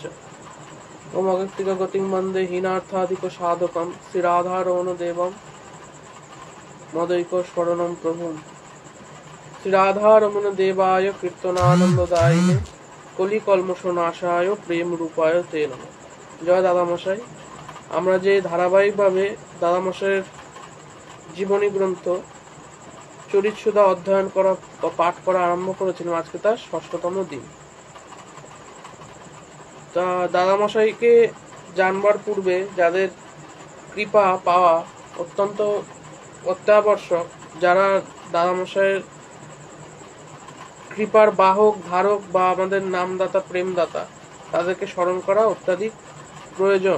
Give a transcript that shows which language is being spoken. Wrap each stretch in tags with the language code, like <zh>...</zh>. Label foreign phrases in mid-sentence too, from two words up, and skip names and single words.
<sa>ओम अगस्तिकगतिं वन्दे हीनार्थाधिक साधकं श्री राधारमण देवं मदैकशरणं प्रभुं। श्री राधारमण देवाय कीर्तनानंददायिने कलिकल्मषनाशाय प्रेम रूपाय ते नमः। जय दादामशाई।</sa> <bn>আমরা যে ধারাবাহিকভাবে দাদামশাইয়ের জীবনী গ্রন্থ চরিতসুধা অধ্যয়ন করা বা পাঠ করা আরম্ভ করেছিলাম, আজকে তার ৬ষ্ঠতম দিন। তা দাদামশাইকে জানবার পূর্বে যাদের কৃপা পাওয়া অত্যন্ত অত্যাবশ্যক, যারা দাদামশাইয়ের কৃপার বাহক ধারক বা আমাদের নামদাতা প্রেমদাতা, তাদেরকে স্মরণ করা অত্যাধিক প্রয়োজন।</bn>